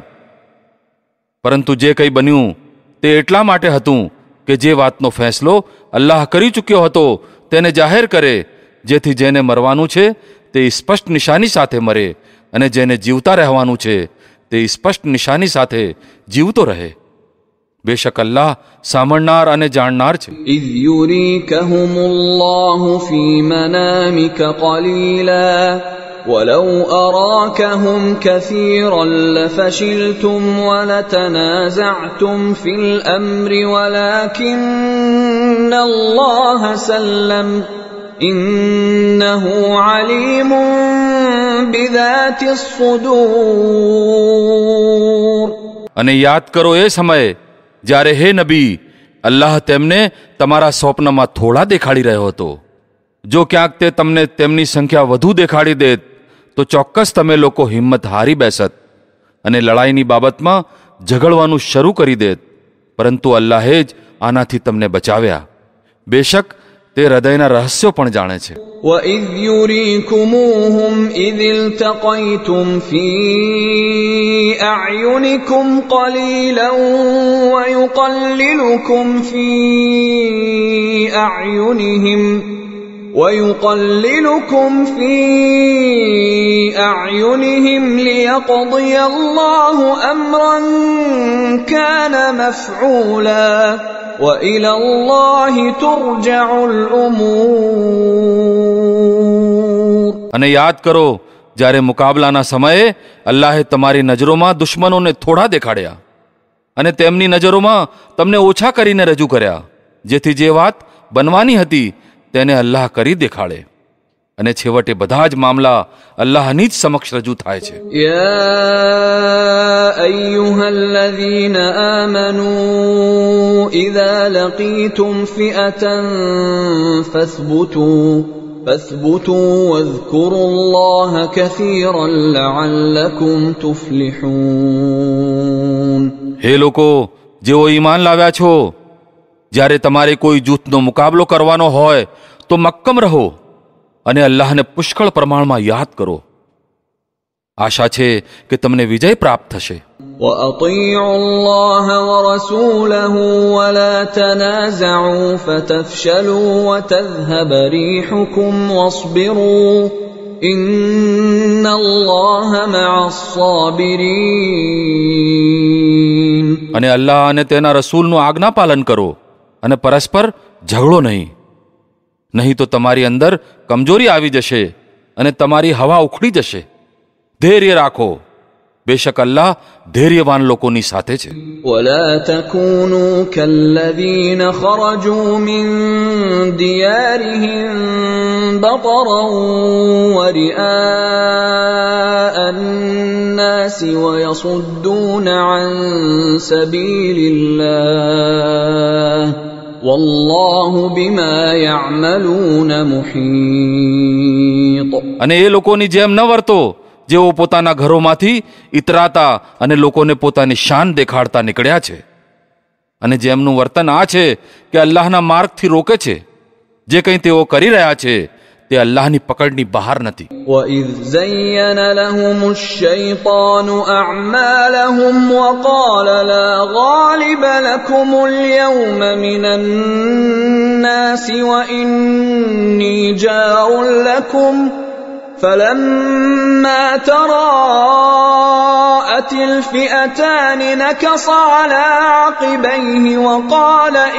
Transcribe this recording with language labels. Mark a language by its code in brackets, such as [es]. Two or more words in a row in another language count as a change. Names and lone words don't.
[gu] પરંતુ જે કંઈ બન્યું તે એટલા માટે હતું કે જે વાતનો ફેંસલો અલ્લાહ કરી ચૂક્યો હતો તેને જાહેર કરે, જેથી જેને મરવાનું છે તે સ્પષ્ટ નિશાની સાથે મરે અને જેને જીવતા રહેવાનું છે તે સ્પષ્ટ નિશાની સાથે જીવતો રહે. બેશક અલ્લાહ સાંભળનાર અને જાણનાર છે. [ar] إِذْ يُرِيكَهُمُ اللَّهُ فِي مَنَامِكَ قَلِيلًا وَلَوْ أَرَاكَهُمْ كَثِيرًا لَفَشِلْتُمْ وَلَتَنَازَعْتُمْ فِي الْأَمْرِ وَلَكِنَّ اللَّهَ سَلَّمَ إِنَّهُ عَلِيمٌ بِذَاتِ الصُّدُورِ. [gu] અને યાદ કરો એ સમયે જ્યારે હે નબી અલ્લાહ તેમને તમારા સ્વપ્નમાં થોડા દેખાડી રહ્યો હતો. જો ક્યાંક તે તમને તેમની સંખ્યા વધુ દેખાડી દેત તો ચોક્કસ તમે લોકો હિંમત હારી બેસત અને લડાઈની બાબતમાં ઝઘડવાનું શરૂ કરી દેત, પરંતુ અલ્લાહે જ આનાથી તમને બચાવ્યા. બેશક તે હૃદયના રહસ્યો પણ જાણે છે. [ar] وَإِذْ يُرِيكُمُوهُمْ إِذِ الْتَقَيْتُمْ فِي أَعْيُنِكُمْ قَلِيلًا وَيُقَلِّلُكُمْ فِي أَعْيُنِهِمْ لِيَقْضِيَ اللَّهُ أَمْرًا كَانَ مَفْعُولًا وَإِلَى اللَّهِ تُرْجَعُ الْأُمُورُ. [gu] અને યાદ કરો જ્યારે મુકાબલાના સમયે અલ્લાહે તમારી નજરોમાં દુશ્મનોને થોડા દેખાડ્યા અને તેમની નજરોમાં તમને ઓછા કરીને રજૂ કર્યા, જેથી જે વાત બનવાની હતી તેને અલ્લાહ કરી દેખાડે. અને છેવટે બધા જ મામલા અલ્લાહની જ સમક્ષ રજૂ થાય છે. [ar] يا أيها الذين آمنوا إذا لقيتم فئة فاثبتوا واذكروا الله كثيرا لعلكم تفلحون. [gu] હે લોકો જેઓ ઈમાન લાવ્યા છો, જ્યારે તમારે કોઈ જૂથનો મુકાબલો કરવાનો હોય તો મક્કમ રહો અને અલ્લાહને પુષ્કળ પ્રમાણમાં યાદ કરો. આશા છે કે તમને વિજય પ્રાપ્ત થશે. [ar] وَأَطِيعُوا اللَّهَ وَرَسُولَهُ وَلَا تَنَازَعُوا فَتَفْشَلُوا وَتَذْهَبَ رِيحُكُمْ وَاصْبِرُوا إِنَّ اللَّهَ مَعَ الصَّابِرِينَ. [gu] અને અલ્લાહ અને તેના રસૂલનું આજ્ઞા પાલન કરો અને પરસ્પર ઝઘડો નહીં તો તમારી અંદર કમજોરી આવી જશે અને તમારી હવા ઉખડી જશે. ધૈર્ય રાખો, બેશક અલ્લાહ ધૈર્યવાન લોકોની સાથે છે. [ar] ولا تكونوا كالذين خرجوا من ديارهم بطرا ورئاء الناس ويصدون عن سبيل الله والله بما يعملون محيط. [gu] અને એ લોકોની જેમ ન વર્તો જેઓ પોતાના ઘરોમાંથી ઇતરાતા અને લોકોને પોતાની શાન દેખાડતા નીકળ્યા છે, અને જેમનું વર્તન આ છે કે અલ્લાહના માર્ગથી રોકે છે. જે કંઈ તેઓ કરી રહ્યા છે તે અલ્લાહની પકડની બહાર નથી. [ar] وَإِذْ زَيَّنَ لَهُمُ الشَّيْطَانُ أَعْمَالَهُمْ وَقَالَ لَا غَالِبَ لَكُمُ الْيَوْمَ مِنَ النَّاسِ وَإِنِّي جَارٌ لَكُمْ فَلَمَّا تَرَاءَتِ الْفِئَتَانِ نَكَصَ عَلَى عَقِبَيْهِ وَقَالَ